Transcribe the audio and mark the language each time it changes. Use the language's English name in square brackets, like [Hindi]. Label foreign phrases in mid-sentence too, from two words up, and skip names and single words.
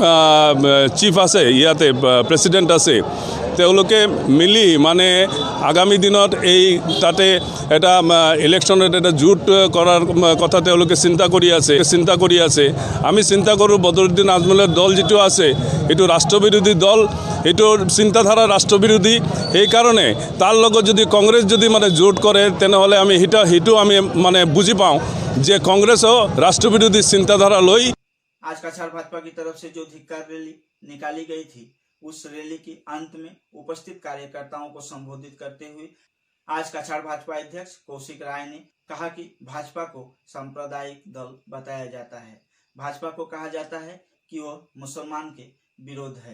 [Assamese] চিফ আছে ইয়াতে প্ৰেচিডেণ্ট আছে তেওঁলোকে মিলি মানে আগামী দিনত এই তাতে এটা ইলেকশ্যনত এটা জোট কৰাৰ কথা তেওঁলোকে চিন্তা কৰি আছে আমি চিন্তা কৰোঁ বদৰুদ্দিন আজমলৰ দল যিটো আছে এইটো ৰাষ্ট্ৰবিৰোধী দল এইটোৰ চিন্তাধাৰা ৰাষ্ট্ৰবিৰোধী সেইকাৰণে তাৰ লগত যদি কংগ্ৰেছ যদি মানে জোট কৰে তেনেহ'লে আমি সেইটো আমি মানে বুজি পাওঁ যে কংগ্ৰেছও ৰাষ্ট্ৰবিৰোধী চিন্তাধাৰা লৈ [Hindi] आज कछार भाजपा की तरफ से जो धिक्कार रैली निकाली गई थी उस रैली के अंत में उपस्थित कार्यकर्ताओं को संबोधित करते हुए आज कछार भाजपा अध्यक्ष कौशिक राय ने कहा कि भाजपा को सांप्रदायिक दल बताया जाता है। भाजपा को कहा जाता है कि वह मुसलमान के विरोध है।